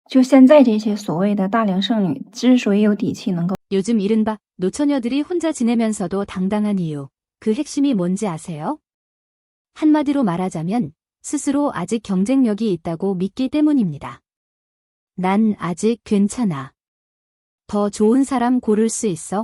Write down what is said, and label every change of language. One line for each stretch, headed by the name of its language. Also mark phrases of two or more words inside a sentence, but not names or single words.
Chinese: 就现在这些所谓的大龄剩女之所以有底气能够
Korean: 요즘 이른바 노처녀들이 혼자 지내면서도 당당한 이유, 그 핵심이 뭔지 아세요? 한마디로 말하자면 스스로 아직 경쟁력이 있다고 믿기 때문입니다. 난 아직 괜찮아. 더 좋은 사람 고를 수 있어.